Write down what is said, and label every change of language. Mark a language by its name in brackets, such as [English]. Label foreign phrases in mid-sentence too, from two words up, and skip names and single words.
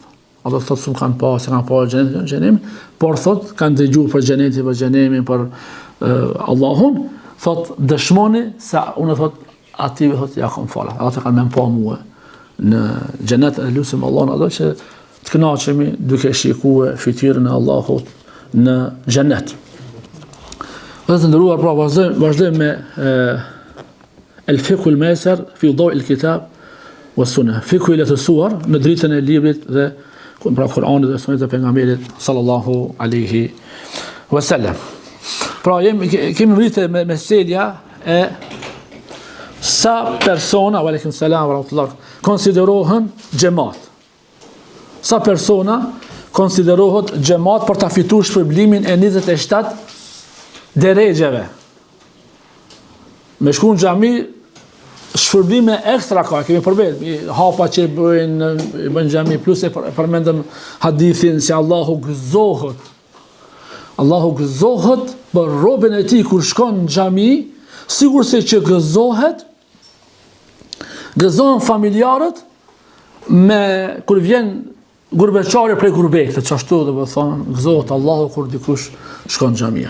[Albanian] Allah thot se kanë pa, se kanë pa xhenemin, por thot kanë dëgjuar për xhenetin, për xhenemin, për Allahun, thot dëshmoni se unë thot aty thot ja kum falat. Ata kanë më pa mua në xhenet. Lutim Allahun ato që të kënaqemi duke shikuar fytyrën e Allahut në xhenet. Dhe të ndëruar, pra vazhdojmë me [Arabic] الفقه الميسر في ضوء الكتاب والسنة. [Albanian] Fiqhu i lehtësuar në dritën e librit dhe pra Kur'anit dhe Sunetit të pejgamberit [Arabic] صلى الله عليه وسلم. [Albanian] Pra kemi rritë me meselja e sa persona, [Arabic] وعليكم السلام ورحمة الله, [Albanian] konsiderohen xhamat. Sa persona konsiderohet xhamat për ta fituar shpërblimin e 27 deregjeve. Me shku në xhami shpërblime ekstra ka, kemi përbet, hapa që bëjnë xhami, plus e përmendëm hadithin se Allahu gëzohet për robën e tij kur shkon në xhami, sigur se që gëzohen familjarët kur vjen gurbeçari prej gurbetit, çashtu do të thonë, gëzohet Allahu kur dikush shkon në xhami.